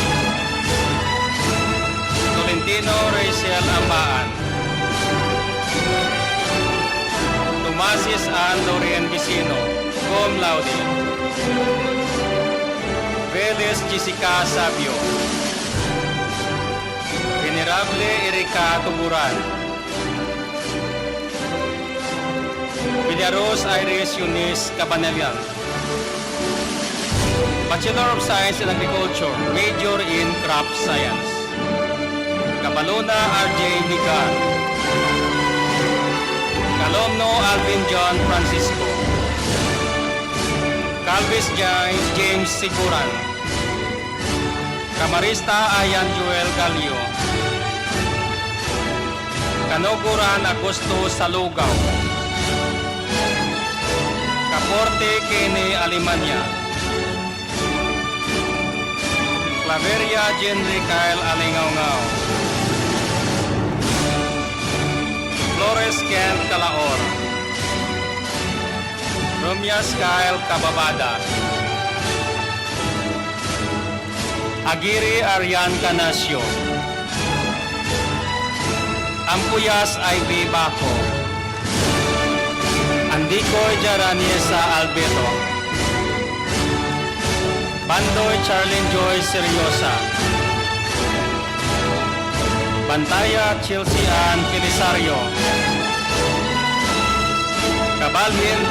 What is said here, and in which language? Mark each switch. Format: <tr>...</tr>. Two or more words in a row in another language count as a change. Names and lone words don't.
<en>Tolentino Rachel Ambaan, Tomasis Ann Lorien Vicino,</en> <la>cum laude,</la> <en>Vélez Jessica Sabio, Venerable Erika Tuburan, Villaros Iris Eunice Cabanelian, Bachelor of Science in Agriculture, Major in Crop Science, Cabalona R.J. Migan, Calomno Alvin John Francisco, Calvis James Siguran, Camarista Ayan Joel Galio, Kanoguran Agosto Salugao, Caporte Kene Alemania, Claveria Jenry Kyle Alingaungao, Flores Kent Calaor, Romias Kyle Kababada, Agiri Arian Canasio, Ampuyas Ivy Baco, Andicoy Jaraniesa Albeto, Bandoy Charlene Joy Seryosa, Bantaya Chelsea Ann Felisario, Cabalmin J.</en>